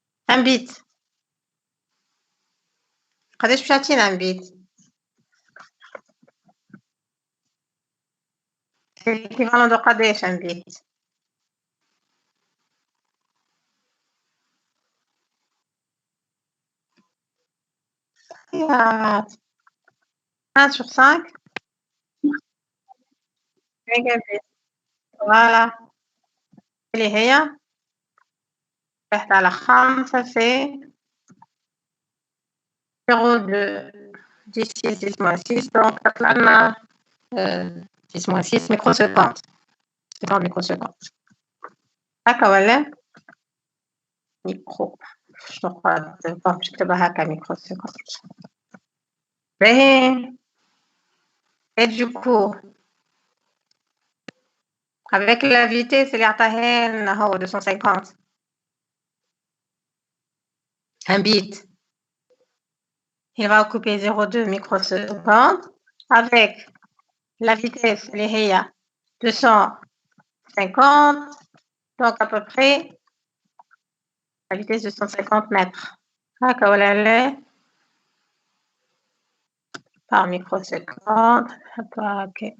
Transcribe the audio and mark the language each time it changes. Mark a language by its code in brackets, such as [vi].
[fr] un bit [ar] قداش باش تعطينا [fr] un bit؟ c'est l'équivalent de [ar] قداش [fr] un bit؟ يا 1 sur 5 mégabits. Voilà. [ar] اللي هي واحد على 5 في 0,2 10 [fr] moins 6 donc [ar] تطلع لنا 10 [fr] moins 6 microsecondes. 50 microsecondes. [ar] هكا ولا؟ ميكرو شنو باش نكتبها هكا microsecondes. باهي. [fr] Et du coup avec la vitesse [ar] اللي عطاها لنا هو [fr] 250 un bit il va occuper 0,2 microsecondes avec la vitesse [ar] اللي هي [fr] 250 donc à peu près la vitesse de 150 mètres [ar] هكا ولا لا [fr] par microseconde هكا.